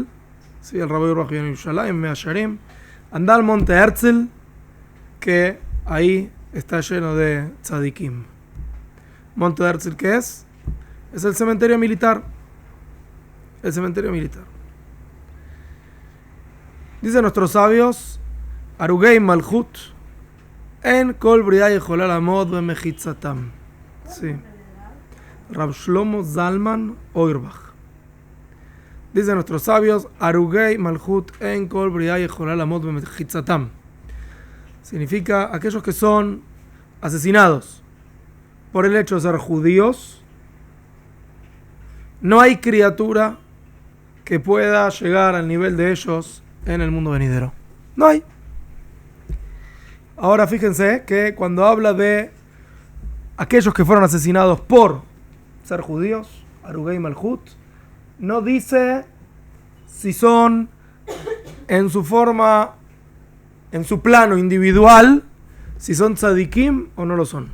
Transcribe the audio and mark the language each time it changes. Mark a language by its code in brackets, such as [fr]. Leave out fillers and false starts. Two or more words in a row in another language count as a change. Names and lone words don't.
[es] Sí, el Rabbi Auerbach viene en Yerushalayim, en Mea Shearim. Anda al monte Herzl, que ahí está lleno de tzadikim. Monte Herzl, ¿qué es? Es el cementerio militar. El cementerio militar. Dicen nuestros sabios: [he] הרוגי מלכות אין כל בריה יכולה לעמוד במחיצתם. Sí. [es] Rav Shlomo Zalman Auerbach. Dicen nuestros sabios: [he] הרוגי מלכות אין כל בריה יכולה לעמוד במחיצתם. [es] Significa aquellos que son asesinados por el hecho de ser judíos. No hay criatura que pueda llegar al nivel de ellos en el mundo venidero. No hay. Ahora fíjense que cuando habla de aquellos que fueron asesinados por ser judíos, [he] הרוגי מלכות, [es] no dice si son en su forma, en su plano individual, si son tzadikim o no lo son.